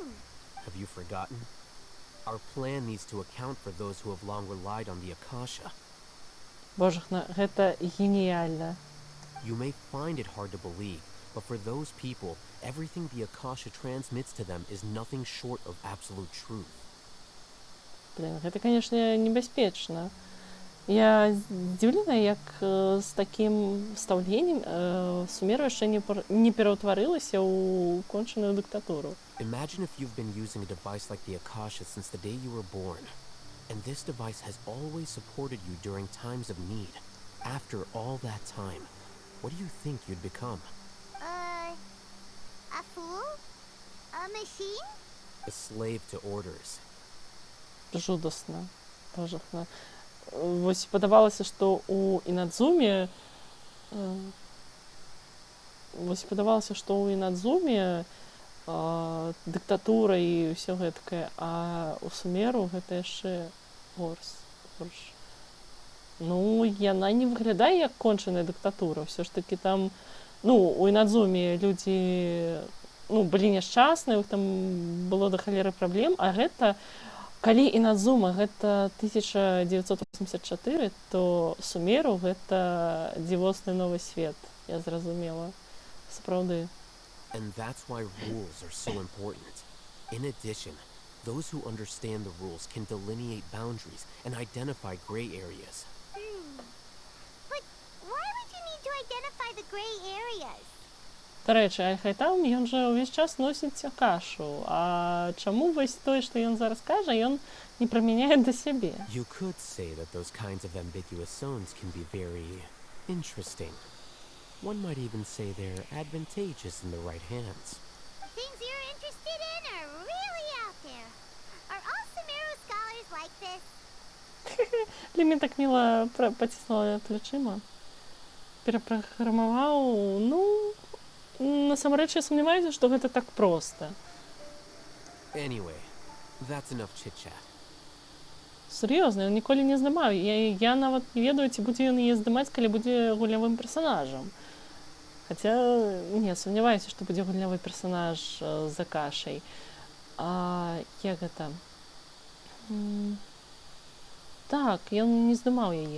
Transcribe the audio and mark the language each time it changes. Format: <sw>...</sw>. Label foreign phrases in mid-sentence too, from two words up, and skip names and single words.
<en>Have you forgotten? Our plan needs to account for those who have long relied on the Akasha.</en> <be>Божахна, гэта геніяльна.</be> <en>You may find it hard to believe, but for those people, everything the Akasha transmits to them is nothing short of absolute truth.</en> <be>Блін, гэта, канешне, небяспечна. Я здзіўлена, як з такім стаўленнем Сумеру яшчэ не пераўтварылася ў кончаную дыктатуру.</be> <en>Imagine if you've been using a device like the Akasha since the day you were born, and this device has always supported you during times of need. After all that time, what do you think you'd become? A fool? A machine? A slave to orders.</en> <be>Жудасна. Божахна. Вось падавалася, што ў Інадзуме дыктатура і ўсё гэткае, а ў Сумеру гэта яшчэ горш. Ну, яна не выглядае як кончаная дыктатура. Ўсё ж такі там, у Інадзуме людзі, былі няшчасныя, у іх там было да халеры праблем, а гэта калі Інадзума гэта 1984, то Сумеру гэта дзівосны новы свет, я зразумела. Сапраўды.</be> <en>And that's why rules are so important. In addition, those who understand the rules can delineate boundaries and identify gray areas. But why would you need to identify the gray areas?</en> <be>Дарэчы, Аль-Хайтам, ён жа ўвесь час носіць Акашу. А чаму вось тое, што ён зараз кажа, ён не прымяняе да сябе?</be> <en>You could say that those kinds of ambiguous zones can be very interesting. One might even say they're advantageous in the right hands. Things you're interested in are really out there. Are all Sumeru scholars</en> <uk>Лімін так мило потіснула плечима.</uk> <be>Перапраграмаваў, ну, насамрэч я сумняваюся, што гэта так проста.</be> <en>Anyway, that's enough chit-chat.</en> <be>Сур'ёзна, ён ніколі не здымаў. Я нават не ведаю, ці будзе ён яе здымаць, калі будзе гулявым персанажам. Хаця, не, сумняваюся, што будзе гулявы персанаж з Акашай. Як гэта? Так, ён не здымаў яе.</be>